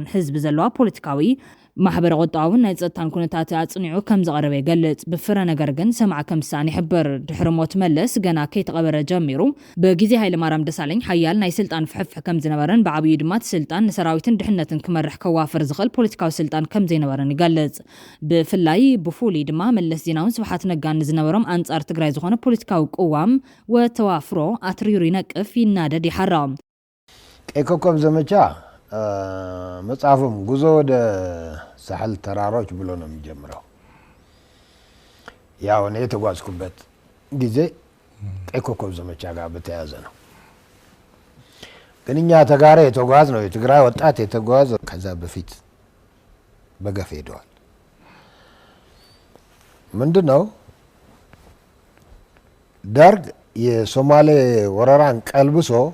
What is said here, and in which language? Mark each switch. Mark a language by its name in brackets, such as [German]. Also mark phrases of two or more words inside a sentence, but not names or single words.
[Tigrinya] ህዝቢ ዘለዋ ፖለቲካዊ ማሕበር ቁጣውን ናይ ጸጥታን ኩነታት ኣጽኒዑ ከም ዘቐረበ ይገልጽ ብፍረ ነገር ግን ሰማዕ ከም ሳኒ ይሕብር ድሕሪ ሞት መለስ ገና ከይተቐበረ ጀሚሩ በጊዜ ሃይለማርያም ደሳለኝ ሓያል ናይ ስልጣን ፍሕፍሕ ከም ዝነበረን ብዓብዪ ድማ ስልጣን ንሰራዊትን ድሕነትን ክመርሕ ከዋፍር ዝኽእል ፖለቲካዊ ስልጣን ከም ዘይነበረን ይገልጽ ብፍላይ ብፉሉይ ድማ መለስ ዜናውን ስብሓት ነጋን ዝነበሮም አንጻር ትግራይ ዝኾነ ፖለቲካዊ ቅዋም ወተዋፍሮ ኣትሪሩ ይነቅፍ ይናደድ ይሓራም [Amharic] ቀይ ኮከብ ዘመቻ መጽሐፉም ጉዞ ወደ ሳህል ተራሮች ብሎ ነው የሚጀምረው ያው እኔ የተጓዝኩበት ጊዜ ቀይ ኮከብ ዘመቻ ጋር በተያያዘ ነው ግን እኛ ተጋራ የተጓዝ ነው የትግራይ ወጣት የተጓዘ ከዛ በፊት በገፍ ሄደዋል ምንድነው ደርግ የሶማሌ ወረራን ቀልብሶ